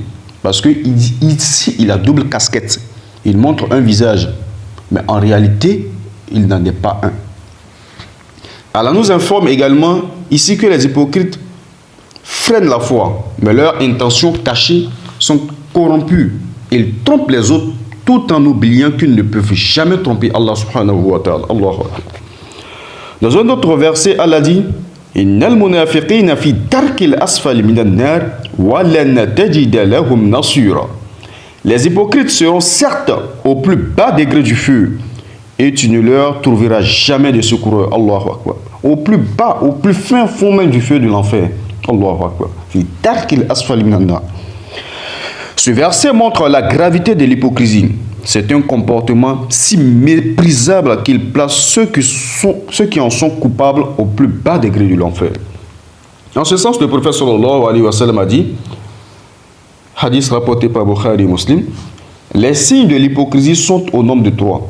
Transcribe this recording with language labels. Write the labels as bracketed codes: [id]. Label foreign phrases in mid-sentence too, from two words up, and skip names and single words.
[fr] Parce qu'ici, il a double casquette. Il montre un visage, mais en réalité, il n'en est pas un. Allah nous informe également ici que les hypocrites freinent la foi, mais leurs intentions cachées sont corrompues. Ils trompent les autres tout en oubliant qu'ils ne peuvent jamais tromper Allah [ar] سبحانه وتعالى. الله أكبر. [fr] Dans un autre verset, Allah dit [ar] إن المنافقين في الدرك الأسفل من النار ولن تجد لهم نصيرا. [fr] Les hypocrites seront certes au plus bas degré du feu et tu ne leur trouveras jamais de secoureur. [ar] الله أكبر. [fr] Au plus bas, au plus fin fond même du feu de l'enfer. [ar] الله أكبر. في الدرك الأسفل من النار. [fr] Ce verset montre la gravité de l'hypocrisie. C'est un comportement si méprisable qu'il place ceux qui en sont coupables au plus bas degré de l'enfer. En ce sens, le prophète [ar] صلى الله عليه وسلم [fr] a dit, hadith rapporté par Bukhari et Muslim, les signes de l'hypocrisie sont au nombre de 3.